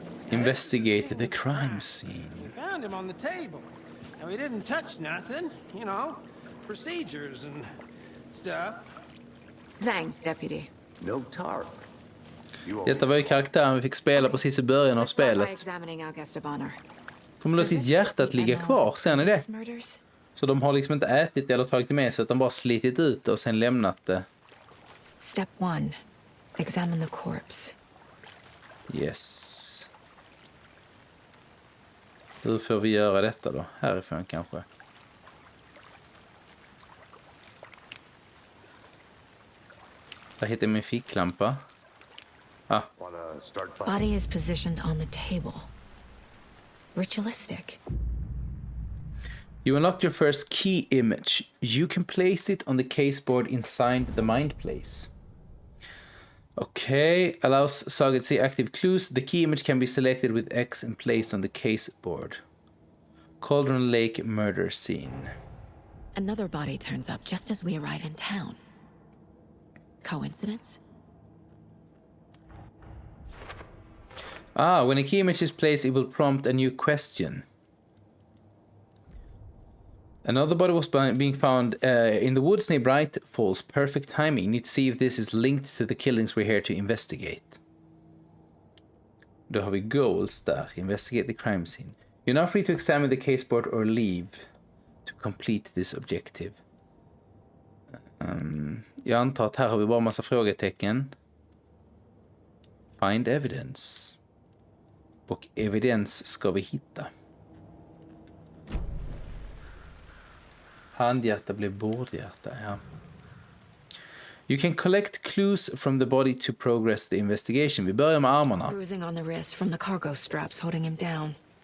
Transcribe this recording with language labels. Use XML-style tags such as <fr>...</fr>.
<en>Investigate the crime scene. We found him on the table. And we didn't touch nothing, you know, procedures and stuff. Thanks, Deputy. No tarp.</en> <sv>Detta var ju karaktären vi fick spela precis i början av</sv> <en>Let's start by</en> <sv>spelet.</sv> <en>examining our guest of honor.</en> <sv>De har låtit hjärtat ligga kvar, ser ni det?</sv> <en>Murders?</en> <sv>Så de har liksom inte ätit eller tagit det med sig utan bara slitit ut det och sen lämnat det.</sv> <en>Step 1. Examine the corpse. Yes.</en> <sv>Hur får vi göra detta då? Härifrån kanske. Där hittar jag min ficklampa. Ah,</sv> <en>Wanna start by... Body is positioned on the table. Ritualistic. you unlock your first key image. You can place it on the caseboard inside the mind place. Okay, allows Saga to see active clues. The key image can be selected with X and placed on the caseboard. Cauldron Lake murder scene. Another body turns up just as we arrive in town. Coincidence? Ah, when a key image is placed, it will prompt a new question. Another body was being found in the woods near Bright Falls. Perfect timing. Need to see if this is linked to the killings we're here to investigate.</en> <sv>Då har vi goals där.</sv> <en>Investigate the crime scene. You're now free to examine the caseboard or leave to complete this objective.</en> <sv>Jag antar att här har vi bara massa frågetecken.</sv> <en>Find evidence.</en> <sv>Och evidens ska vi hitta. Handhjärta blev bordhjärta, ja.</sv> <en>You can collect clues from the body to progress the investigation.</en> <sv>Vi börjar med armarna.</sv> <en>Bruising on the wrist from the cargo straps holding him down.</en>